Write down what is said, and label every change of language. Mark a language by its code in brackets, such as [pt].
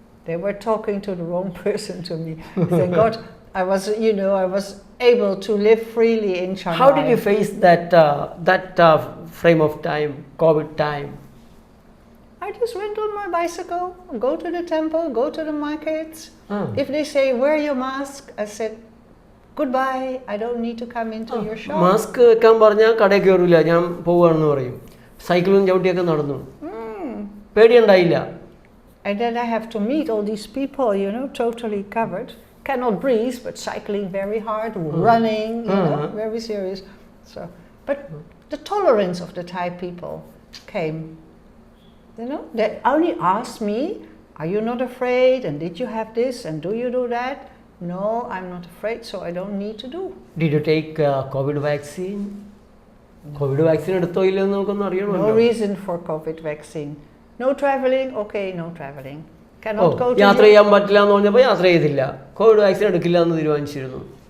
[en] They were talking to the wrong person to me. Thank God I was able to live freely in Shanghai. How did you face that frame of time, COVID time? I just went on my bicycle, go to the temple, go to the markets. Ah. If they say, wear your mask, I said, goodbye, I don't need to come into your shop. [ml] Mask വെക്കാൻ പറഞ്ഞാൽ കടയിൽ കയറില്ല, ഞാൻ പോവുകയാണെന്ന് പറയും. സൈക്കിളും ചവിട്ടിയൊക്കെ നടന്നു. പേടിയുണ്ടായില്ല. [en] And then I have to meet all these people, totally covered. Cannot breathe, but cycling very hard, running, very serious. So, but the tolerance of the Thai people came. They only asked me, are you not afraid? And did you have this? And do you do that? No, I'm not afraid, so I don't need to do. Did you take COVID vaccine? [ml] COVID vaccine എടുത്തോ ഇല്ലെന്ന് നമുക്കൊന്നും അറിയണമല്ലോ. [en] No reason for COVID vaccine. No traveling, okay, no traveling. Cannot go to [ml] യാത്ര ചെയ്യാൻ പറ്റില്ല എന്ന് പറഞ്ഞപ്പോൾ യാത്ര ചെയ്തില്ല. കോവിഡ് വാക്സിൻ എടുക്കില്ല എന്ന് തീരുമാനിച്ചിരുന്നു.